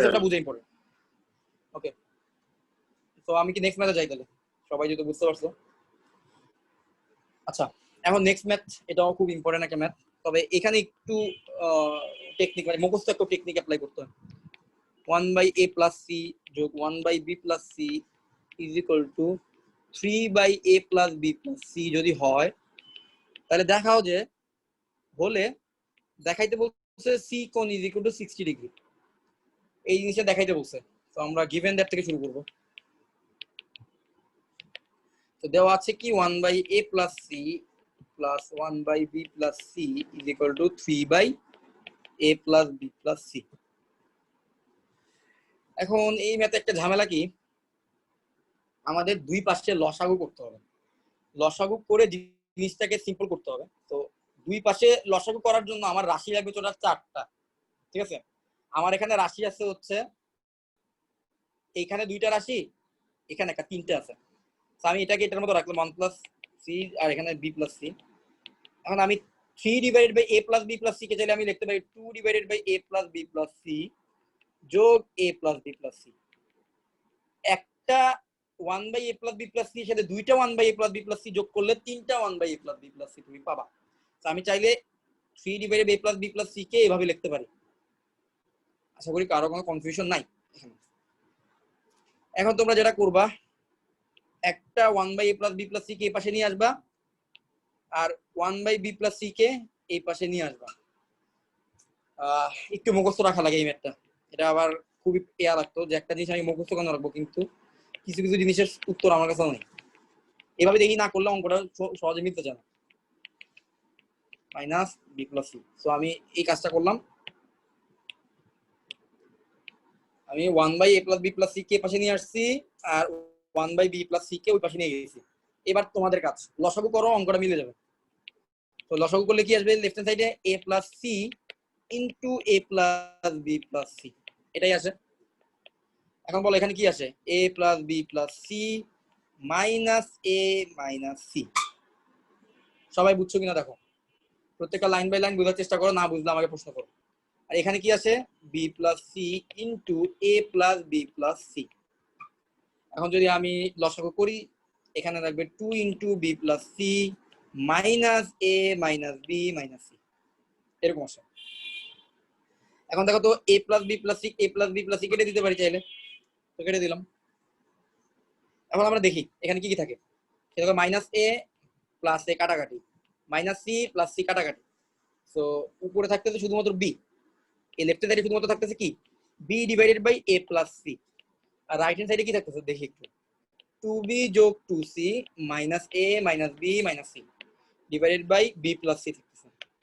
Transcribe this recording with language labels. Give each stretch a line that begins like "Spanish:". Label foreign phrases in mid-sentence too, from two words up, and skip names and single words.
Bangla: কনসেপ্টটা বুঝে ইম্পর্টেন্ট। ওকে, তো আমি কি
English: next math
Bangla: যাই তাহলে? সবাই যদি বুঝতে পারছো। আচ্ছা, এখন
English: next math,
Bangla: এটাও খুব ইম্পর্টেন্ট একটা ম্যাথ, তবে এখানে একটু টেকনিক মানে মুখস্থ একটা টেকনিক অ্যাপ্লাই করতে হয়।
English: 1/a plus c
Bangla: যোগ
English: 1/b plus c is equal to 3/a plus b plus c
Bangla: যদি হয় তাহলে দেখাও যে হলে দেখাইতে বলছে c কোণ
English: is equal to
Bangla: 60 ডিগ্রি, এই জিনিসটা দেখাইতে বলছে। তো আমরা
English: given that
Bangla: থেকে শুরু করব। তো দেওয়া আছে কি
English: 1/a plus c plus 1/b plus c is equal to 3/a plus b plus c।
Bangla: এখন এই ম্যাথে একটা ঝামেলা কি, আমাদের দুই পাশে লসাগু করতে হবে। লসাগু করে জিনিসটাকে সিম্পল করতে হবে। তো দুই পাশে লসাগু করার জন্য আমার রাশি লাগবে টোটাল 4টা, ঠিক আছে? আমার এখানে রাশি আছে হচ্ছে, এইখানে 2টা রাশি, এখানে একটা 3টে আছে। তো আমি এটাকে এটার মতো রাখলাম
English: 1 plus c
Bangla: আর এখানে
English: b plus c।
Bangla: এখন আমি 3
English: divided by a plus b plus c
Bangla: কে চাইলে আমি লিখতে পারি 2
English: divided by a plus b plus c
Bangla: যোগ
English: a plus b plus c।
Bangla: একটা
English: 1/a plus b plus c
Bangla: এর সাথে দুইটা
English: 1/a plus b plus c
Bangla: যোগ করলে তিনটা
English: 1/a plus b plus c
Bangla: তুমি পাবা। তো আমি চাইলে 3
English: divided by a plus b plus c
Bangla: কে এভাবে লিখতে পারি। আশা করি কারো কোনো কনফিউশন নাই এখানে। এখন তোমরা যেটা করবা, একটা
English: 1/a plus b plus c
Bangla: কে এই পাশে নিয়ে আসবা আর
English: 1/b plus c
Bangla: কে এই পাশে নিয়ে আসবা। একটু মুখস্থ রাখা লাগে এই ম্যাথটা, এটা আবার খুবই পেয়া লাগতো যে একটা জিনিস আমি মুখস্থ কেন রাখবো, কিন্তু কিছু কিছু জিনিসের উত্তর আমার কাছে নেই। এভাবে দেখি না করলে অঙ্কটা সহজে মিলতে চায় না।
English: minus b plus c.
Bangla: সো আমি এই কাজটা করলাম, আমি
English: 1/a plus b plus c
Bangla: কে পাশে নিয়ে আসছি আর
English: 1/b plus c
Bangla: কে ওই পাশে নিয়ে গেছি। এবার তোমাদের কাজ, লসাগু করো, অঙ্কটা মিলে যাবে। তো লসাগু করলে কি আসবে?
English: left hand side a plus c into a plus b plus c,
Bangla: এটাই আসে। এখন বলো এখানে কি আসে?
English: a plus b plus c minus a minus c।
Bangla: সবাই বুঝছো কিনা দেখো, প্রত্যেকটা
English: line by line
Bangla: বোঝার চেষ্টা করো, না বুঝলে আমাকে প্রশ্ন করো। আর এখানে কি আছে?
English: b plus c into a plus b plus c।
Bangla: এখন যদি আমি লসাগু করি, এখানে থাকবে
English: 2 into b plus c minus a minus b minus c,
Bangla: এরকম আসে। এখন দেখো তো
English: a plus b plus c a plus b plus c
Bangla: কেটে দিতে পারি চাইলে, তো কেটে দিলাম। এখন আমরা দেখি এখানে কি কি থাকে। সেটা
English: minus a plus a
Bangla: কাটাকাটি,
English: minus c plus c
Bangla: কাটাকাটি। সো উপরে থাকতেছে শুধুমাত্র b, এই লেফট সাইডে শুধুমাত্র থাকতেছে কি?
English: b divided by a plus c.
Bangla: আর
English: right hand side
Bangla: কি থাকতেছে দেখি একটু, 2b যোগ 2c
English: minus a minus b minus c divided by b plus c
Bangla: থাকতেছে।